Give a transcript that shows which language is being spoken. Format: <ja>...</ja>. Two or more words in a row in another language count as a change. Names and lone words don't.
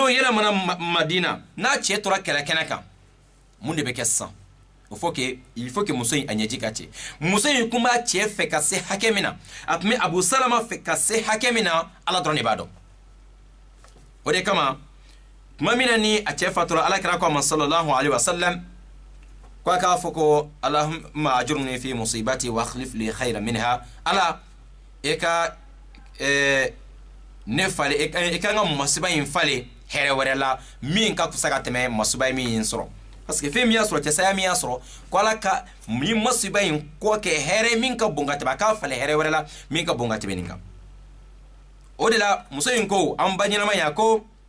<bm>n'o yɛlɛmana Madina n'a cɛ tora kɛlɛ kɛnɛ kan mun de bɛ kɛ sisan</bm> <fr>il faut que</fr> <bm>muso in a ɲɛji ka cɛ muso in kun b'a cɛ fɛ ka se hakɛ min na a tun bɛ Abu Salama fɛ ka se hakɛ min na Ala dɔrɔn de b'a dɔn o de kama tuma min na ni a cɛ fatura Alakira ko a ma</bm> <ar>صلى الله عليه وسلم</ar> <bm>ko a k'a fɔ ko</bm> <ar>اللهم أجرني في مصيبتي واخلف لي خيرا منها</ar> <bm>Ala e ka ne fale e ka n ka masiba in fale hɛrɛ wɛrɛ la min ka fisa ka tɛmɛ masiba min sɔrɔ</bm> <fr>parce que</fr> <bm>fɛn min y'a sɔrɔ cɛsaya min y'a sɔrɔ ko Ala ka ni masiba in kɔ kɛ hɛrɛ min ka bon ka tɛmɛ a k'a fale hɛrɛ wɛrɛ la min ka bon ka tɛmɛ nin kan o de la muso in ko an ba ɲɛnama ya ko</bm>